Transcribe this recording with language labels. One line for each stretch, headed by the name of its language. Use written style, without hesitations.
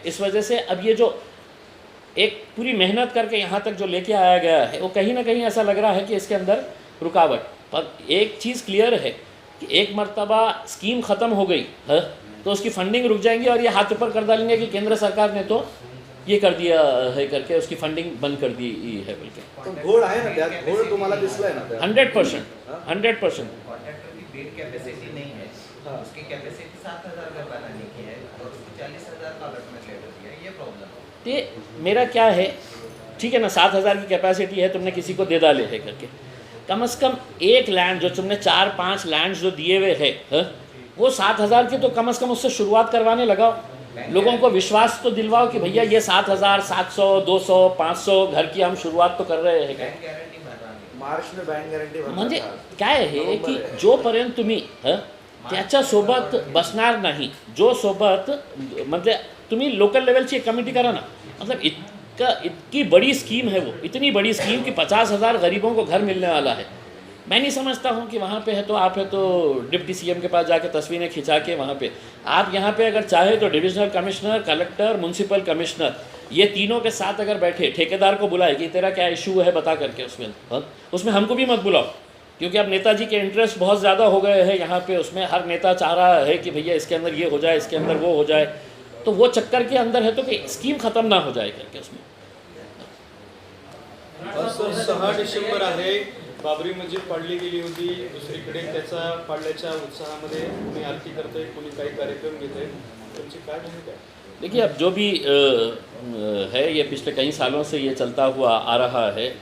Hindi: इस वजह से अब ये जो एक पूरी मेहनत करके यहाँ तक जो लेके आया गया है वो कहीं ना कहीं ऐसा लग रहा है कि इसके अंदर रुकावट। पर एक चीज़ क्लियर है कि एक मर्तबा स्कीम ख़त्म हो गई है तो उसकी फंडिंग रुक जाएंगी और ये हाथ ऊपर कर डालेंगे कि केंद्र सरकार ने तो ये कर दिया है करके उसकी फंडिंग बंद कर दी है बल्कि।
Marathi: पण घोळ आहे ना त्यात, घोळ तुम्हाला दिसलाय ना त्यात? 100%।
Hindi: कॉन्ट्रैक्टर की बेड कैपेसिटी नहीं है, उसकी कैपेसिटी 7,000 घर बनाने की है और उसको 40,000 का अलॉटमेंट लेटर दिया, ये प्रॉब्लम है। ये मेरा क्या है, ठीक है ना, 7,000 की कैपेसिटी है, तुमने किसी को दे डाले है करके, कम से कम एक लैंड जो तुमने 4-5 लैंड जो दिए हुए है वो 7,000 की तो कम से कम उससे शुरुआत करवाने लगाओ। लोगों को विश्वास तो दिलवाओ कि भैया ये 7,000, 700, 200, 500 घर की हम शुरुआत तो कर रहे हैं।
Marathi: बैंक गॅरंटी भरणार नाही।
Hindi: मार्च में बँक गॅरंटी
Marathi: म्हणजे काय आहे की जोपर्यंत तुम्ही त्याच्यासोबत बसणार नाही, जो सोबत म्हणजे तुम्ही लोकल लेवलची कमिटी करा ना,
Hindi: मतलब इतकी बड़ी स्कीम है वो, इतनी बड़ी स्कीम कि 50,000 गरीबों को घर मिलने वाला है। मैं नहीं समझता हूँ कि वहाँ पे है तो आप है तो डिप्टी सीएम के पास जाके तस्वीरें खिंचा के वहाँ पे आप यहाँ पे अगर चाहे तो divisional commissioner, collector, municipal commissioner ये तीनों के साथ अगर बैठे ठेकेदार को बुलाए कि तेरा क्या इशू है बता करके उसमें हमको भी मत बुलाओ, क्योंकि अब नेताजी के इंटरेस्ट बहुत ज़्यादा हो गए हैं यहाँ पे। उसमें हर नेता चाह रहा है कि भैया इसके अंदर ये हो जाए, इसके अंदर वो हो जाए, तो वो चक्कर के अंदर है तो कि स्कीम ख़त्म ना हो जाए करके उसमें।
Marathi: 6 डिसेंबर आहे, बाबरी मस्जिद पाडली गेली होती, दुसरीकडे त्याचा पाडल्याच्या उत्साहामध्ये कोणी आरती करतंय, कोणी काही कार्यक्रम घेतंय, तुमची काय भूमिका आहे?
Hindi: देखिए अब जो भी है ये पिछले कई सालों से ये चलता हुआ आ रहा है।